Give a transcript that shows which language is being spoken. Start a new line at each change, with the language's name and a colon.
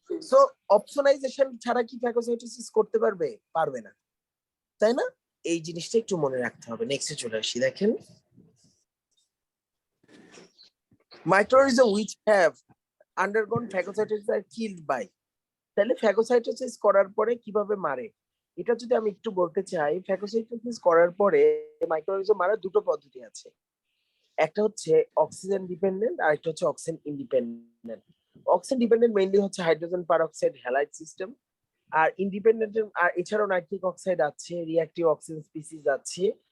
Bangla: So opsonisation ছাড়া কি phagocytosis করতে পারবে? পারবে না, তাই না? এই জিনিসটা একটু মনে রাখতে হবে। নেক্সটে চলে আসি, দেখেন
English: microorganisms which have undergone phagocytosis are killed by।
Bangla: তাহলে ফ্যাগোসাইটোসিস করার পরে কিভাবে মারে? এটা যদি আমি একটু বলতে চাই, ফ্যাগোসাইটোসিস করার পরে মাইক্রোঅর্গানিজম মারার দুটো পদ্ধতি আছে। একটা হচ্ছে অক্সিজেন ডিপেন্ডেন্ট আর একটা হচ্ছে oxygen independent. Oxygen dependent mainly হচ্ছে হাইড্রোজেন পারঅক্সাইড হ্যালাইড সিস্টেম, আর ইন্ডিপেন্ডেন্ট আর এছাড়াও নাইট্রিক অক্সাইড আছে, রিঅ্যাক্টিভ অক্সিজেন স্পিসিস আছে।